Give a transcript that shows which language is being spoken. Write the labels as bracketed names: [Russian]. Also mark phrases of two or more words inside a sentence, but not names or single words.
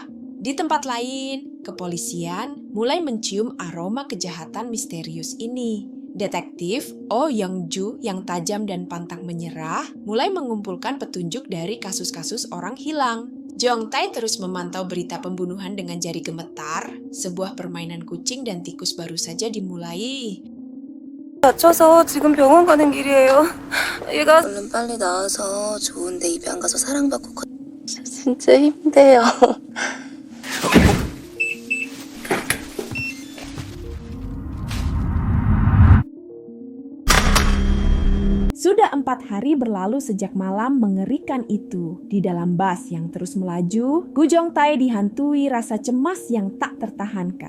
[Indonesian] Di tempat lain, kepolisian mulai mencium aroma kejahatan misterius ini. Detektif Oh Young-ju yang tajam dan pantang menyerah mulai mengumpulkan petunjuk dari kasus-kasus orang hilang. Jong Tae terus memantau berita pembunuhan dengan jari gemetar. Sebuah permainan kucing dan tikus baru saja dimulai. [Korean] 다쳐서 지금 병원 가는 길이에요. 얘가 얼른 빨리 나와서 좋은데 입양 가서 사랑받고 진짜 힘들어요. [Indonesian] Sudah 4 hari berlalu sejak malam mengerikan itu. Di dalam bus yang terus melaju, Gu Jong Tae dihantui rasa cemas yang tak tertahankan.